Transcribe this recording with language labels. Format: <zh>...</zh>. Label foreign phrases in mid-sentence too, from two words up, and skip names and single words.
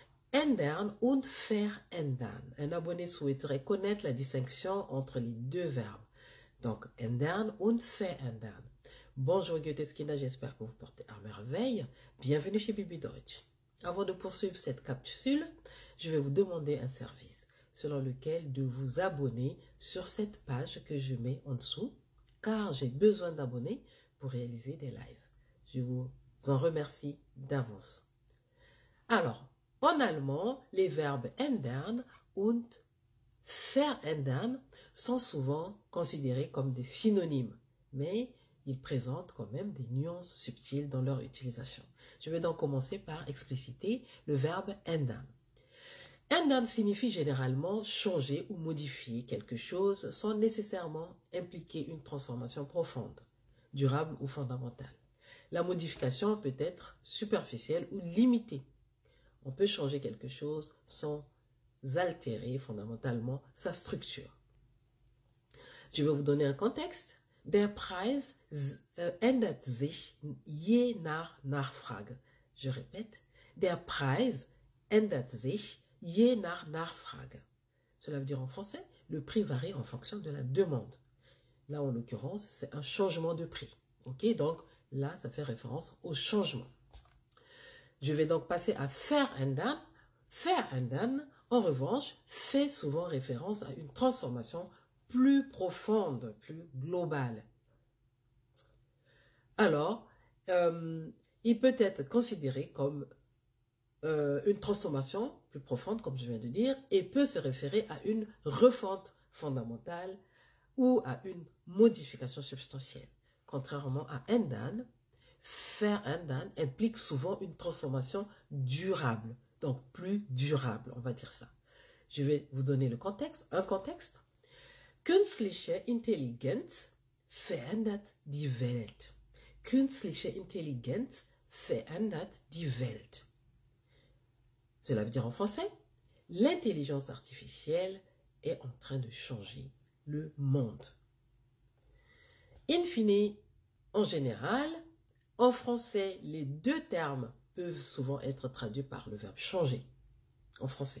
<de>Ändern und verändern.</de> <fr>Un abonné souhaiterait connaître la distinction entre les deux verbes. Donc,</fr> <de>ändern und verändern.</de> <fr>Bonjour Goetheskina, j'espère que vous portez à merveille. Bienvenue chez Bibi Deutsch. Avant de poursuivre cette capsule, je vais vous demander un service, selon lequel de vous abonner sur cette page que je mets en dessous, car j'ai besoin d'abonnés pour réaliser des lives. Je vous en remercie d'avance. Alors, en allemand, les verbes</fr> <de>ändern und verändern</de> <fr>sont souvent considérés comme des synonymes, mais ils présentent quand même des nuances subtiles dans leur utilisation. Je vais donc commencer par expliciter le verbe ändern. Ändern signifie généralement changer ou modifier quelque chose sans nécessairement impliquer une transformation profonde, durable ou fondamentale. La modification peut être superficielle ou limitée. On peut changer quelque chose sans altérer fondamentalement sa structure. Je vais vous donner un contexte.</fr> <de>Der Preis ändert sich je nach Nachfrage.</de> <fr>Je répète,</fr> <de>der Preis ändert sich je nach Nachfrage.</de> <fr>Cela veut dire en français, le prix varie en fonction de la demande. Là, en l'occurrence, c'est un changement de prix. Ok, donc là, ça fait référence au changement. Je vais donc passer à verändern. Verändern, en revanche, fait souvent référence à une transformation plus profonde, plus globale. Alors, il peut être considéré comme une transformation plus profonde, comme je viens de dire, et peut se référer à une refonte fondamentale ou à une modification substantielle. Contrairement à ändern, verändern implique souvent une transformation durable, donc plus durable, on va dire ça. Je vais vous donner le contexte, un contexte.</fr> <de>Künstliche Intelligenz verändert die Welt. Künstliche Intelligenz verändert die Welt.</de> <fr>Cela veut dire en français, l'intelligence artificielle est en train de changer le monde. In fine, en général, en français, les deux termes peuvent souvent être traduits par le verbe changer en français.</fr>